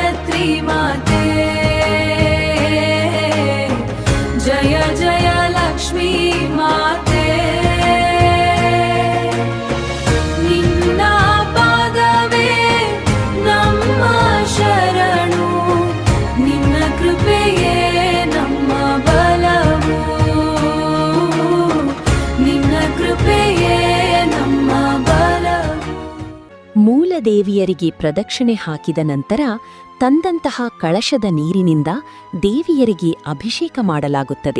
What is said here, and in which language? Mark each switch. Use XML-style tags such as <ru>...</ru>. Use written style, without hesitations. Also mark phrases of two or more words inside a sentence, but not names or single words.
<kn>ಗಾಯತ್ರಿ ಮಾತೆ ಜಯ ಜಯ ಲಕ್ಷ್ಮಿ ಮಾತೆ ನಿನ್ನ ಪಾದವೇ ನಮ್ಮ ಶರಣು ನಿನ್ನ ಕೃಪೆಯೇ ನಮ್ಮ ಬಲವು ನಿನ್ನ ಕೃಪೆಯೇ ನಮ್ಮ ಬಲವು ಮೂಲದೇವಿಯರಿಗೆ ಪ್ರದಕ್ಷಿಣೆ ಹಾಕಿದ ನಂತರ ತಂದಂತಹ ಕಳಶದ ನೀರಿನಿಂದ ದೇವಿಯರಿಗೆ ಅಭಿಷೇಕ ಮಾಡಲಾಗುತ್ತದೆ.</kn>